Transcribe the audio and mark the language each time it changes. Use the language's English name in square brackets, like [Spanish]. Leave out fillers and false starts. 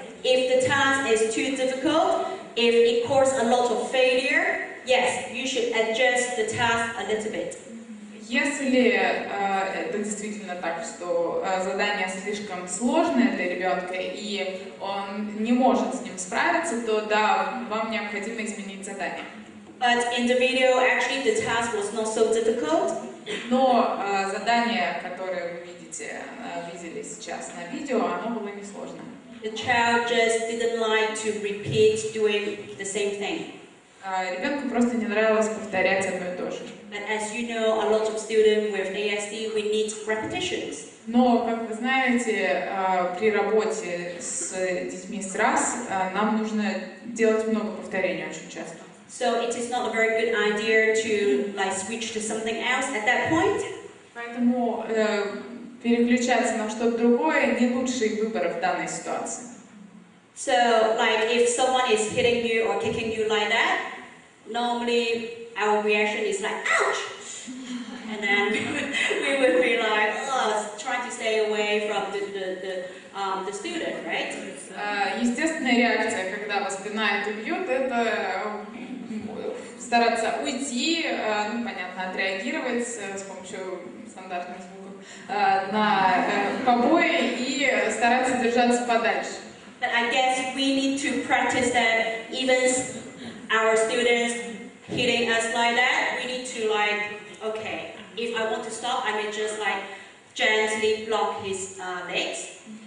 [English] If the task is too difficult, if it causes a lot of failure, yes, you should adjust the task a little bit. [Russian] Если это действительно так, что задание слишком сложное для ребенка и он не может с ним справиться, то да, вам необходимо изменить задание. [English] But in the video, actually, the task was not so difficult. [Russian] Но задание, которое вы видели сейчас на видео, оно было несложным. [English] the child just didn't like to repeat doing the same thing. [Russian] Ребенку просто не нравилось повторять одно и то же. [English] But as you know, a lot of students with ASD, we need repetitions. [Russian] Но, как вы знаете, при работе с детьми с РАС нам нужно делать много повторений очень часто. [English] So it is not a very good idea to like switch to something else at that point. [Russian] Поэтому переключаться на что-то другое не лучший выбор в данной ситуации. [English] So, like if someone is hitting you or kicking you like that, normally our reaction is like, ouch! And then we would be like, oh, trying to stay away from the student, right? [Russian] Естественная реакция, когда вас пинают и бьют, это стараться уйти, ну, понятно, отреагировать с помощью стандартных звуков на побои и стараться держаться подальше. [English] But I guess we need to practice that even our students hitting us like that, we need to like, okay, if I want to stop, I may just like gently block his legs.